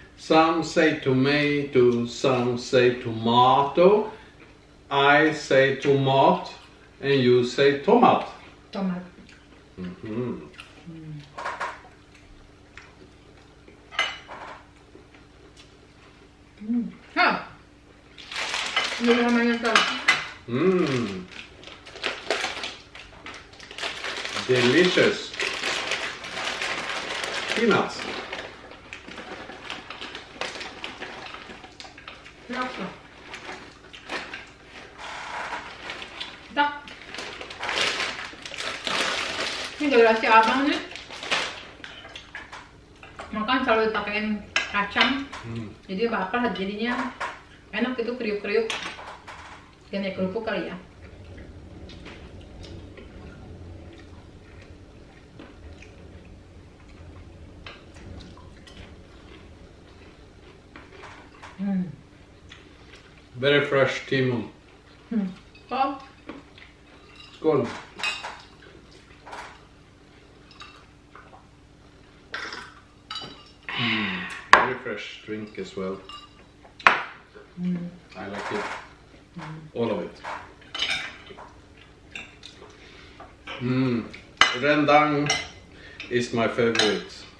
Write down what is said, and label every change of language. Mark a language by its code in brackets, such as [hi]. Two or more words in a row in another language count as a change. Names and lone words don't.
[en] Some say tomato, some say tomato. I say tomat and you say tomat. Tomat. Mm-hmm. Ha! [tl] Hindi ko naman ito. [en] Delicious. Peanuts. [tl] Sarap to. [id] Tak. Ini gara si abang nih makan selalu pakein kacang. Jadi apa jadinya enak itu, kriuk-kriuk. Kayak kerupuk kali ya. [en] Very fresh timon. [sv] Skål. Skål. [en] Very fresh drink as well. I like it. All of it. Rendang is my favorite.